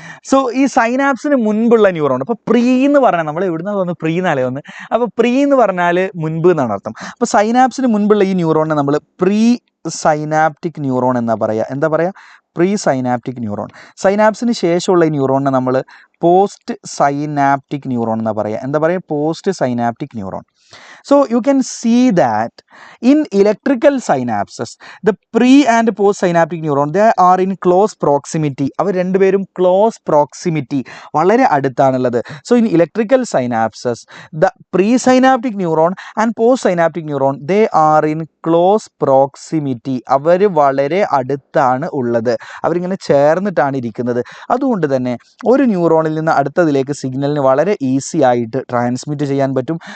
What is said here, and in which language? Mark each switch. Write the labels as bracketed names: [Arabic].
[Malayalam] So ഈ സൈനാപ്സിന് മുൻപുള്ള neuron, അപ്പോൾ പ്രീ എന്ന് പറഞ്ഞാൽ നമ്മൾ എവിടുന്ന തോന്നുന്നു പ്രീ എന്നല്ലേ വന്ന്, അപ്പോൾ പ്രീ എന്ന് പറഞ്ഞാൽ മുൻപ് എന്നാണ് അർത്ഥം. അപ്പോൾ സൈനാപ്സിന് മുൻപുള്ള ഈ ന്യൂറോണിനെ നമ്മൾ പ്രീ സൈനാപ്റ്റിക് ന്യൂറോൺ എന്നാ പറയുക. എന്താ പറയുക? Pre synaptic neuron. സൈനാപ്സിന് ശേഷമുള്ള ഈ ന്യൂറോണിനെ നമ്മൾ പോസ്റ്റ് സൈനാപ്റ്റിക് ന്യൂറോൺ എന്നാ പറയുക. എന്താ പറയുക? Post synaptic neuron. [English] So you can see that in electrical synapses, the pre and post synaptic neuron, they are in close proximity. [Malayalam] അവർ രണ്ടുപേരും close proximity, വളരെ അടുത്താണുള്ളത്. [English] So in electrical synapses, the presynaptic neuron and postsynaptic neuron, they are in close proximity. [Malayalam] അവർ വളരെ അടുത്താണ് ഉള്ളത്, അവരിങ്ങനെ ചേർന്നിട്ടാണ് ഇരിക്കുന്നത്. അതുകൊണ്ട് തന്നെ ഒരു ന്യൂറോണിൽ നിന്ന് അടുത്തതിലേക്ക് സിഗ്നലിന് വളരെ ഈസി ആയിട്ട് ട്രാൻസ്മിറ്റ് ചെയ്യാൻ പറ്റും.